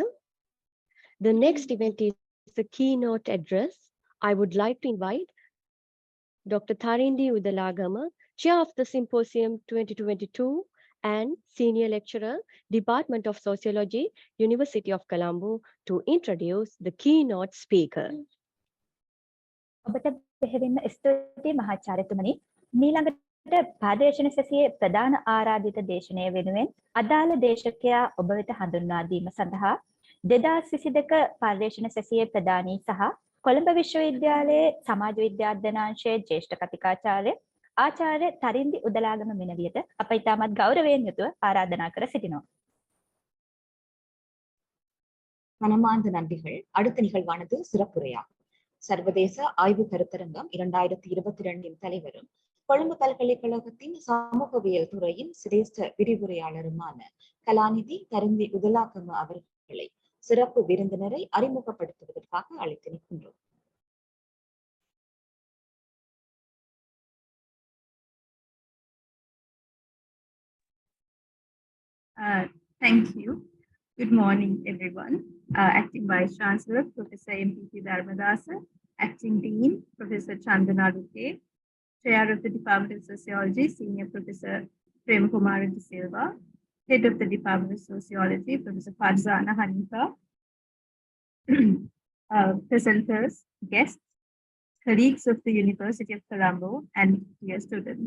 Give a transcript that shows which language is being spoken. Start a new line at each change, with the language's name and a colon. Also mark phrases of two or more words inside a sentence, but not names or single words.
English: The next event is the keynote address. I would like to invite Dr. Tharindi Udalagama, Chair of the Symposium 2022 and Senior Lecturer, Department of Sociology, University of Colombo, to introduce the keynote speaker.
Sinhala: ඔබට බෙහෙවින්ම ස්තුතියි මහාචාර්යතුමනි. මීළඟට පාර්යේෂණ සැසියේ ප්‍රධාන ආරාධිත දේශනය වෙනුවෙන් අදාළ දේශකයා ඔබ වෙත හඳුන්වා දීම සඳහා 2022 පාර්යේෂණ සැසියේ ප්‍රධානී සහ කොළඹ විශ්වවිද්‍යාලයේ සමාජ විද්‍යාඥාංශයේ ජ්‍යෙෂ්ඨ කතිකාචාර්ය ආචාර්ය තරින්දි උදලාගම මෙනවියට අප ඉතාමත් ගෞරවයෙන් යුතුව ආරාධනා කර සිටිනවා.
Tamil: மனமார்ந்த நன்றிகள். அடுத்த நிகழ்வானது சிறப்புரையாகும். சர்வதேச ஆய்வு கருத்தரங்கம் 2022 தலைவரும் கொழும்பு பல்கலைக்கழகத்தின் சமூகவியல் துறையின் சிரேஷ்ட விரிவுரையாளருமான கலாநிதி தருந்தி உதலாகம அவர்களை சிறப்பு விருந்தினரை அறிமுகப்படுத்துவதற்காக அழைத்து நிற்கின்றோம்.
English: Thank you. Good morning, everyone. Acting Vice Chancellor, Professor MPP Dharmadasa, Acting Dean, Professor Chandana Luke, Chair of the Department of Sociology, Senior Professor Premakumar De Silva, Head of the Department of Sociology, Professor Farzana Hanifa, presenters, guests, colleagues of the University of Colombo, and dear students.